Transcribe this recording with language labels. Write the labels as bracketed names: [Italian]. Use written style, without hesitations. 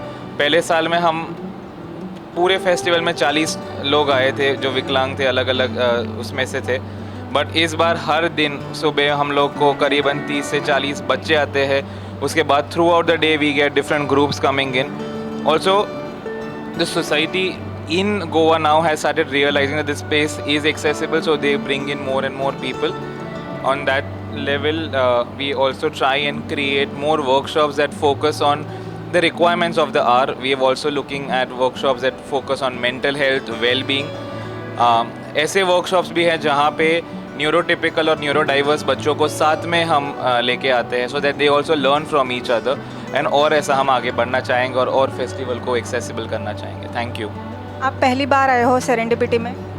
[Hindi] पहले साल में हम पूरे फेस्टिवल में 40 लोग आए थे जो विकलांग थे, अलग अलग उसमें से थे। बट इस बार हर दिन सुबह हम लोग को करीबन 30 से 40 बच्चे आते हैं। उसके बाद [English] Throughout the day we get different groups coming in. Also the society in Goa now has started realizing that this space is accessible, so they bring in more and more people. On that level, we also try and create more workshops that focus on the requirements of the hour. We are also looking at workshops that focus on mental health, well-being. [Hindi] ऐसे workshops भी हैं जहाँ पे neurotypical और न्यूरोडाइवर्स बच्चों को साथ में हम लेके आते हैं, [English] so that they also learn from each other. [Hindi] And और ऐसा हम आगे बढ़ना चाहेंगे और फेस्टिवल को एक्सेसिबल करना चाहेंगे। [English] Thank you. [Hindi] आप पहली बार आए हो सेरेंडिपिटी में?